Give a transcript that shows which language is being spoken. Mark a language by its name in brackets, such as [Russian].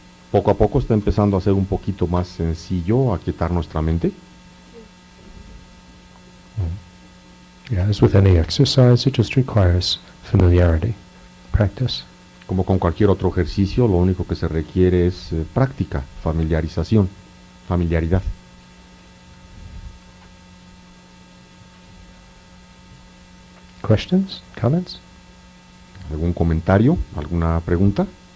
[Spanish] Poco a poco está empezando a ser un poquito más sencillo aquietar nuestra mente. [English] Yeah, as with any exercise, it just requires familiarity, practice. [Spanish] Como con cualquier otro ejercicio, lo único que se requiere es práctica, familiarización, familiaridad. [English] Questions? Comments? [Spanish] ¿Algún comentario? ¿Alguna pregunta?